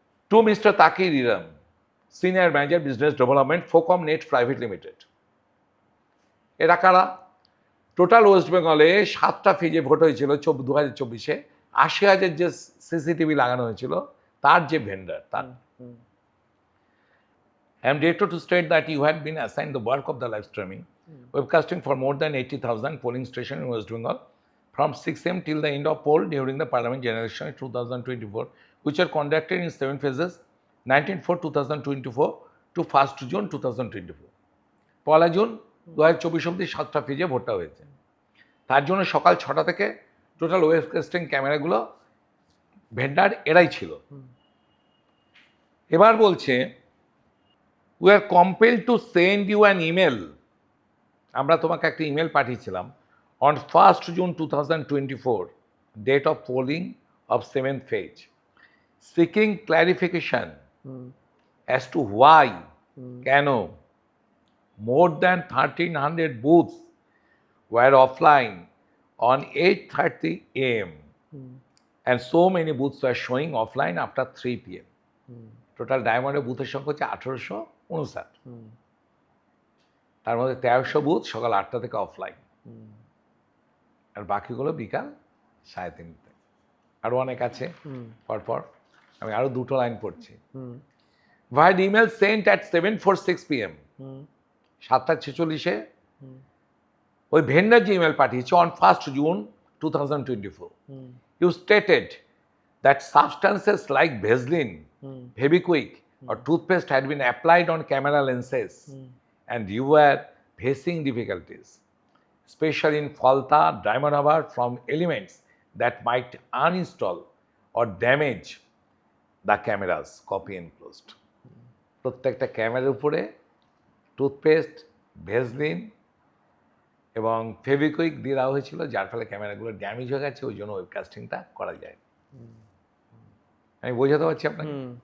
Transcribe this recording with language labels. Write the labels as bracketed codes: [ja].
[en] To mister Taqir Iram, senior manager business development, ফোকম net private limited. [bn] এরা কারা? Total West বেঙ্গলে 7টা ফেজে ভোট হয়েছিল 2024-এ, 80,000 যে CCTV লাগানো হয়েছিল তার যে ভেন্ডার, তার। [en] I am directed to state that you had been assigned the work of the live streaming, webcasting for more than 80,000 polling stations in West Bengal from 6 a.m. till the end of poll during the Parliament general election 2024, which are conducted in 7 phases, 19/4/2024 to 1st June 2024. [bn] 1 June 2024 অবধি 7টা ফেজে ভোটটা হয়েছে। তার জন্য সকাল 6টা থেকে total webcasting ক্যামেরাগুলো vendor এরাই ছিল। এবার বলছে [en] we are compelled to send you an email, [bn] আমরা তোমাকে একটা ইমেল পাঠিয়েছিলাম [en] on 1st June 2024, date of polling of 7th phase, seeking clarification as to why, [bn] কেন [en] more than 1,300 booths were offline on 8:30 a.m. and so many booths were showing offline after 3 p.m. [bn] Total ডায়মন্ডের বুথের সংখ্যা হচ্ছে 1859, তার মধ্যে 1300 booth সকাল 8টা থেকে offline, আর বাকিগুলো বিকাল 3:30। আরও অনেক আছে পরপর, আমি আরও 2টো লাইন পড়ছি। [en] vide email sent at 7:46 p.m, [bn] 7:46-এ ওই ভেন্ডার যে ইমেল পাঠিয়েছে [en] অন 1st June 2024, you stated that substances like Vaseline, Fevikwik or toothpaste had been applied on camera lenses and you were facing difficulties, especially in Falta, Diamond Harbour, from elements that might uninstall or damage the cameras. Copy enclosed. [bn] প্রত্যেকটা ক্যামেরার উপরে toothpaste, Vaseline এবং ফেভিকুইক দিয়ে দেওয়া হয়েছিল, যার ফলে ক্যামেরাগুলো damage হয়ে গেছে, ওই জন্য ওয়েবকাস্টিংটা করা যায়। আমি বোঝাতে পারছি আপনাকে।